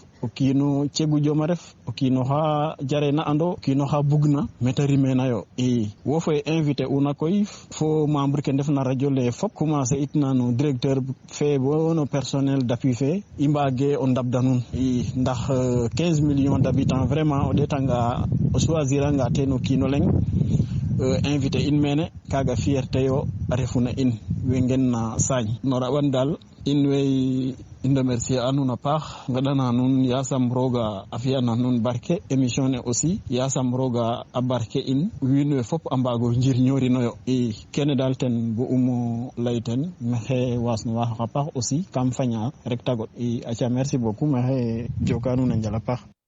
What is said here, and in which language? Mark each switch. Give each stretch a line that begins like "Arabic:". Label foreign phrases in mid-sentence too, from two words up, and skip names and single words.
Serer: o kiino cegu joma ref o kiino xa jarena ando o kiino xa bugna mete rimena yo i wo fe invité una koy fo membre ke ndef na radio le fop commencer itna no directeur fe bo no
French: personnel d'appui
Serer: fe i mbage o ndabda nun i ndax 15
French: millions d'habitants
Serer: vraiment o ɗetanga o choisir anga ten o kiino leng invité in mene kaga fierté yo a refuna in we ngen na Sagne no raɓan dal in way i remercier a nuun a paax ngeɗana nuun yasam rooga a fiyana nuun barke émission ne aussi yasam rooga a barke in wiin we fop a mbaago njirñorinoyo i kene daal ten bu umo lay ten maxey waasnuwa a paax aussi kam faña rek tagot i aca
French: merci beaucoup
Serer: maxey joka nuun a njal a paax